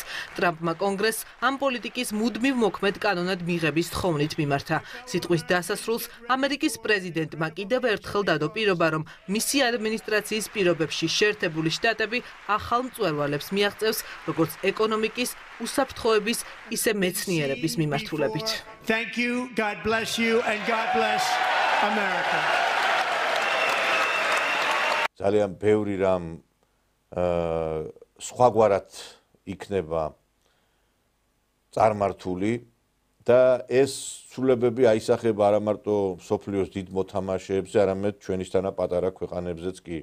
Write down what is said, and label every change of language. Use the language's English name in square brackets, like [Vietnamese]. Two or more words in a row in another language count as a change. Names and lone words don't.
[Georgian] ტრამპმა კონგრესს ამ პოლიტიკის მუდმივ მოქმედ კანონად მიღების თხოვნით მიმართა. სიტყვის დასასრულს ამერიკის პრეზიდენტმა კიდევ ერთხელ დადო პირობა, რომ მისი ადმინისტრაციის პირობებში შეერთებული შტატები ახალ მწვერვალებს მიაღწევს, როგორც ეკონომიკის, უსაფრთხოების, ისე მეცნიერების მიმართულებით. [English] Thank you, God bless you, and God bless America. [Georgian] ძალიან ბევრი რამ სხვაგვარად იქნება წარმართული და ეს ცვლილებები აისახება არა მარტო სოფლიოს დიდ მოთამაშეებზე, არამედ ჩვენისთანა პატარა ქვეყანებზეც კი.